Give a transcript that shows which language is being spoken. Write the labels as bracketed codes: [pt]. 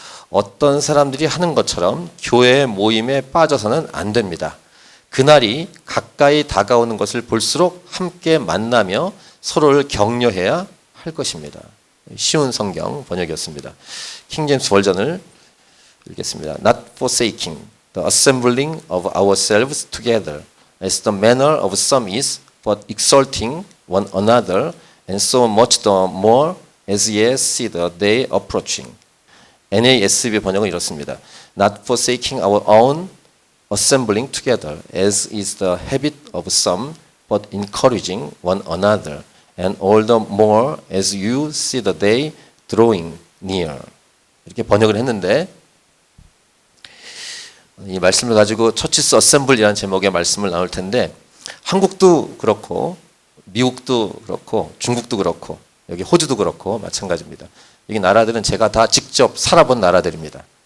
[ko] 어떤 사람들이 하는 것처럼 교회 모임에 빠져서는 안 됩니다. 그날이 가까이 다가오는 것을 볼수록 함께 만나며 서로를 격려해야 할 것입니다. 쉬운 성경 번역이었습니다. 킹 제임스 버전을 읽겠습니다. [en] Not forsaking the assembling of ourselves together as the manner of some is, but exalting one another, and so much the more as ye see the day approaching. [ko] NASB 번역은 이렇습니다. [en] Not forsaking our own assembling together, as is the habit of some, but encouraging one another, and all the more as you see the day drawing near. [ko] 이렇게 번역을 했는데 이 말씀을 가지고 처치스 어셈블이라는 제목의 말씀을 나눌 텐데 한국도 그렇고 미국도 그렇고 중국도 그렇고 여기 호주도 그렇고 마찬가지입니다. 여기 나라들은 제가 다 직접 살아본 나라들입니다.